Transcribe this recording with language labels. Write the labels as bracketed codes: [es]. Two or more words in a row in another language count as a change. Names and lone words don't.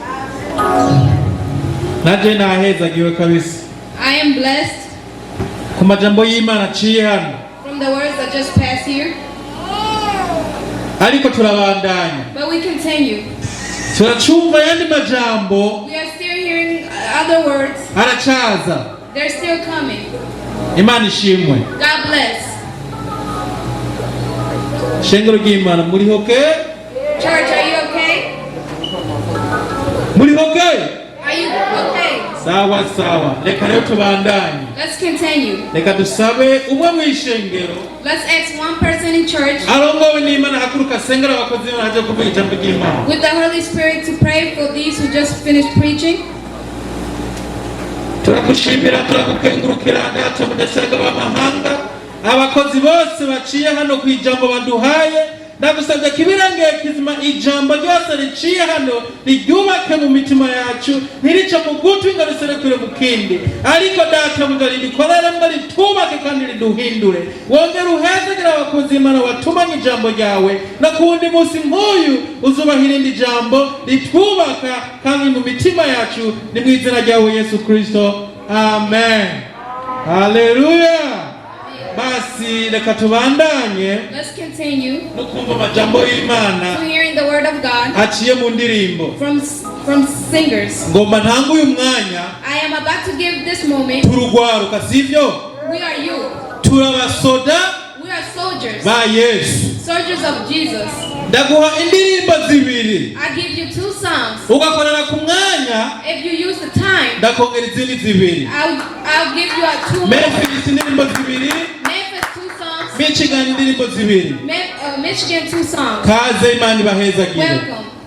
[rn] Naje nahezagiwe kabisa. [en] I am blessed [rn] Ku majambo y'Imana aciye hano. [en] from the words that just passed here, [rn] Ariko turabandanya. [en] but we continue. [rn] Turacumva yandi majambo [en] We are still hearing other words. [rn] aracaza. [en] They're still coming. [rn] Imana ishimwe. [en] God bless. [rn] Shengero ry'Imana muri hoke? [en] Church, are you okay? [rn] Muri hoke? [en] Are you okay? [sw] Sawa sawa. [rn] Reka rero tubandanye. [en] Let's continue. [rn] Reka dusabe umwe mu ishengero [en] Let's ask one person in church [rn] arongowe n'Imana hakuruka sengera abakozi b'Imana haje kuvuga ijambo ry'Imana. [en] with the Holy Spirit to pray for these who just finished preaching. [rn] Turakushimira turakukengurukira data mudasenga b'amahanga abakozi bose baciye hano ku ijambo baduhaye ndagusabye kibirangeye kizima ijambo ryose riciye hano riryubake mu mitima yacu ntirice mu gutwi ngo riserekure mu kindi ariko data muga rikorere ngo ritubake kandi riduhindure wongere uhezegere abakozi b'Imana watumanye ijambo ryawe no ku wundi munsi nk'uyu uzubahira irindi jambo ritwubaka kandi mu mitima yacu ni mu izina ryawe Yesu Kristo amen. Haleluya. Basi reka tubandanye [en] Let's continue [rn] no kumva amajambo y'Imana [en] to hearing the word of God [rn] aciye mu ndirimbo. [en] from singers. [rn] Ngomba ntanga uyu mwanya [en] I am about to give this moment. [rn] turugwaruka sivyo [en] We are youth. [rn] turabasoda [en] We are soldiers. [rn] ba Yesu. [en] Soldiers of Jesus. [rn] Ndaguha indirimbo zibiri [en] I give you 2 songs. [rn] ugakorera ku mwanya [en] If you use the time, [rn] ndakongera izindi zibiri. [en] I'll give you a 2 more. [rn] Memphis indirimbo zibiri, [en] Memphis 2 songs. [rn] Michigan indirimbo zibiri. [en] Michigan 2 songs. [rn] Kaze Imana ibahezagire. [en] Welcome.